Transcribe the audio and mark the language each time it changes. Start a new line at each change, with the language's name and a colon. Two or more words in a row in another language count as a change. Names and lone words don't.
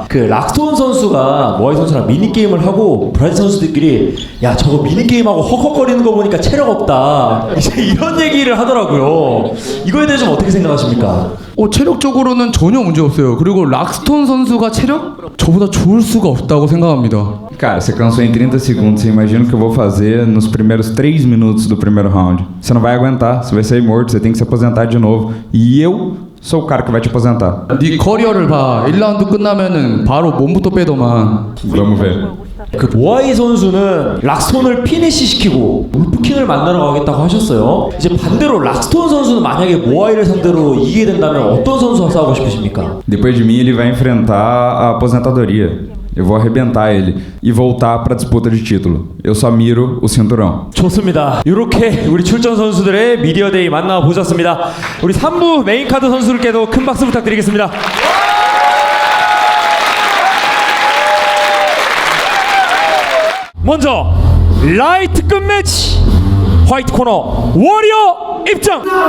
Korean: 그 락스톤 선수가 모아이 선수랑 미니 게임을 하고 브라질 선수들끼리 야 저거 미니 게임하고 헉헉거리는 거 보니까 체력 없다. 이제 이런 얘기를 하더라고요. 이거에 대해서 좀 어떻게 생각하십니까? 체력적으로는 전혀 문제 없어요. 그리고 락스톤 선수가 체력? 저보다 좋을 수가 없다고 생각합니다.
Portuguese: Cara, você cansou em 30 segundos. Você imagina o que eu vou fazer nos primeiros 3 minutos do primeiro round. Você não vai aguentar, você vai sair morto, você tem que se aposentar de novo. E eu sou o cara que vai te aposentar.
Korean: 네 커리어를 봐. 1라운드 끝나면은 바로 몸부터 빼더만.
Portuguese: Vamos ver.
Korean: 그 모아이 선수는 락스톤을 피니시 시키고 울프킹을 만나러 가겠다고 ha셨어요. 이제 반대로 락스톤 선수는 만약에 모아이를 상대로 이기게 된다면 어떤 선수와 싸우고 싶으십니까?
Portuguese: Depois de mim, ele vai enfrentar a aposentadoria. Eu vou arrebentar ele e voltar pra disputa de título. Eu só miro o cinturão.
Korean: 좋습니다. 이렇게 우리 출전 선수들의 미디어데이 만나보셨습니다. 우리 3부 메인카드 선수들께도 큰 박수 부탁드리겠습니다. 먼저 라이트급 매치 화이트 코너 워리어 입장.